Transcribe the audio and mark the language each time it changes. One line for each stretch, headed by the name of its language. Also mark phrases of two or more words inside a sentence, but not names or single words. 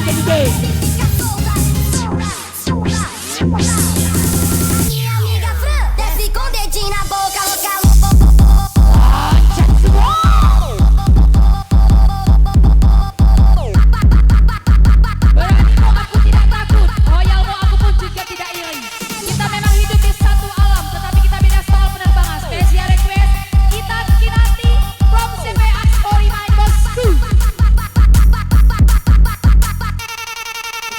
Portuguese: Minha amiga Fran desce com o dedinho na boca, louca,
Indonesian: Berani kok aku tidak takut, royal mau aku pun juga tidak iri. Kita memang hidup di satu alam, tetapi kita beda soal penerbangan.
English: Special request,
Indonesian: kita Kinanti from CPA Story Main Bosku.